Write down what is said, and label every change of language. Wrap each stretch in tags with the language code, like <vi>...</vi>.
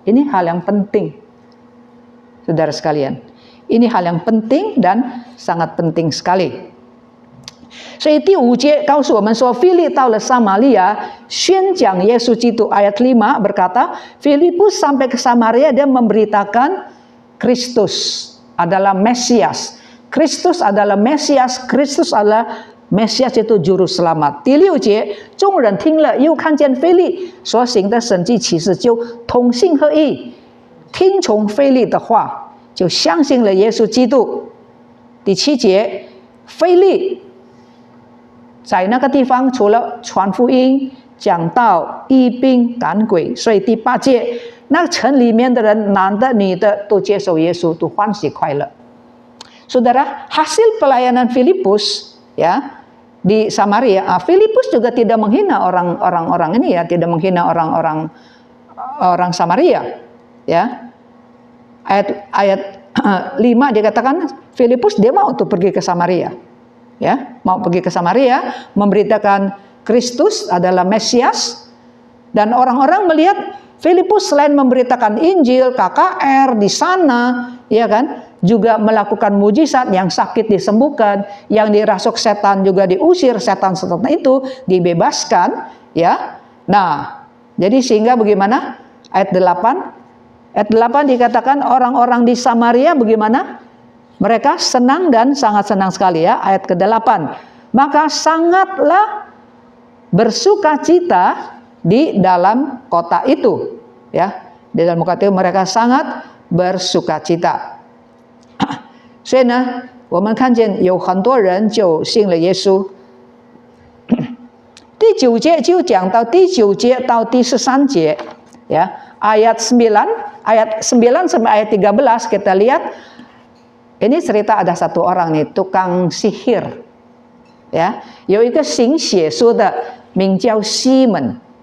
<id>Ini hal yang penting, saudara sekalian. Ini hal yang penting dan sangat penting sekali.</id> <zh>所以第5节告诉我们说，腓力到了撒玛利亚宣讲耶稣基督。</zh> <id>ayat 5 berkata, Filipus sampai ke Samaria, dia memberitakan Kristus adalah Mesias. Kristus adalah Mesias, Kristus adalah Mesias itu juru selamat。</id> <zh>第6节，众人听了，又看见腓力所行的神迹奇事，就同心合意，听从腓力的话，就相信了耶稣基督。第7节，腓力在那个地方除了传福音、讲道、医病、赶鬼，所以第8节，那城里面的人，男的、女的，都接受耶稣，都欢喜快乐。</zh> <id>Saudara, hasil pelayanan Filipus ya di Samaria, Filipus juga tidak menghina orang-orang ini ya, tidak menghina orang-orang Samaria ya. Ayat 5 dikatakan Filipus dia mau untuk pergi ke Samaria. Ya, mau pergi ke Samaria, memberitakan Kristus adalah Mesias, dan orang-orang melihat Filipus selain memberitakan Injil, KKR di sana, ya kan, juga melakukan mujizat, yang sakit disembuhkan, yang dirasuk setan juga diusir, setan-setan itu dibebaskan, ya. Nah, jadi sehingga bagaimana? Ayat 8. Ayat 8 dikatakan orang-orang di Samaria bagaimana? Mereka senang dan sangat senang sekali, ya. Ayat ke-8. Maka sangatlah bersukacita di dalam kota itu, ya. Di dalam kota itu mereka sangat bersukacita.</id> <zh>所以呢，我们看见有很多人就信了耶稣。第9节就讲到第9节到第13节，ya.</zh> <id>Ayat 9 sampai ayat 13 kita lihat. Ini cerita ada satu orang nih, tukang sihir, ya.</id> <zh>有一个行血书的名叫西门。</zh>